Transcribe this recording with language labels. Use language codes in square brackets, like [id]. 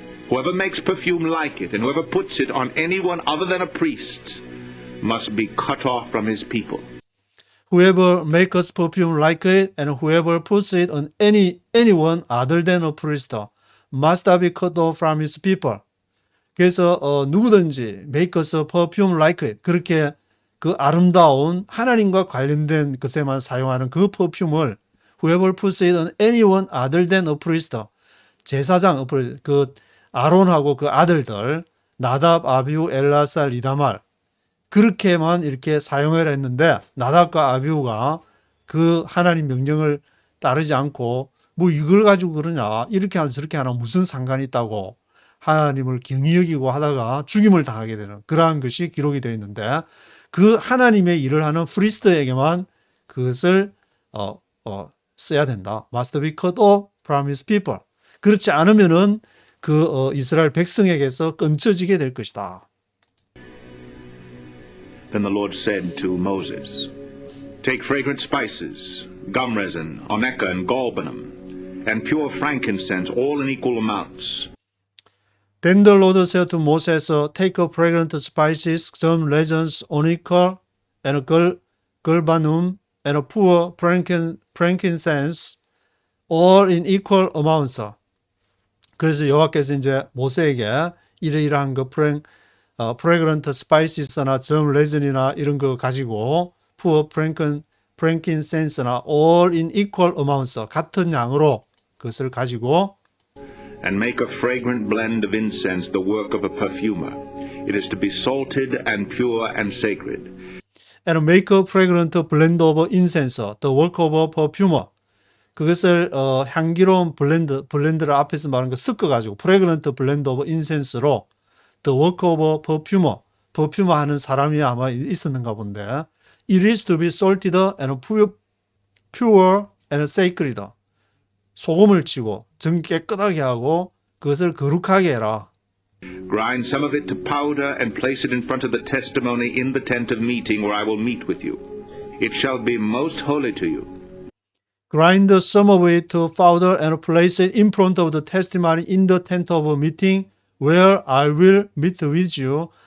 [en] Whoever makes perfume like it and whoever puts it on anyone other than a priest must be cut off from his people. Whoever makes perfume like it and whoever puts it on anyone other than a priest must be cut off from his people. [ko] 그래서 누구든지 [en] makes perfume like it [ko] 그렇게 그 아름다운 하나님과 관련된 것에만 사용하는 그 퍼퓸을 [en] whoever puts it on anyone other than a priest [ko] 제사장 그 아론하고 그 아들들 나답, 아비후, 엘라살, 이다말 그렇게만 이렇게 사용을 했는데 나답과 아비후가 그 하나님 명령을 따르지 않고 뭐 이걸 가지고 그러냐 이렇게 하나 저렇게 하나 무슨 상관이 있다고 하나님을 경히 여기고 하다가 죽임을 당하게 되는 그러한 것이 기록이 되어 있는데 그 하나님의 일을 하는 프리스트에게만 그것을 써야 된다. [en] Must be cut off from his people. [ko] 그렇지 않으면은 그 이스라엘 백성에게서 끊쳐지게 될 것이다. [en] Then the Lord said to Moses, Take fragrant spices, gum resin, onycha, and galbanum, and pure frankincense, all in equal amounts. Then the Lord said to Moses, Take fragrant spices, gum resins, onycha, and galbanum, and pure frankincense, all in equal amounts. [ko] 그래서 여호와께서 이제 모세에게 이러이러한 그 fragrant spices나 점 레전이나 이런 거 가지고 pure frankincense나 [en] all in equal amounts [ko] 같은 양으로 그것을 가지고 [en] And make a fragrant blend of incense, the work of a perfumer. It is to be salted and pure and sacred. and make a fragrant blend of incense, the work of a perfumer. [ko] 그것을 향기로운 블렌드를 앞에서 말한 거 섞어가지고 [en] fragrant blend of incense [ko] 로 [en] the work of a perfumer, [ko] perfumer 하는 사람이 아마 있었는가 본데 [en] it is to be salted and pure and sacred. [ko] 소금을 치고 정 깨끗하게 하고 그것을 거룩하게 해라. [en] Grind some of it to powder and place it in front of the testimony in the tent of meeting where I will meet with you. It shall be most holy to you. Grind some of it to powder and place it in front of the testimony in the tent of meeting where I will meet with you.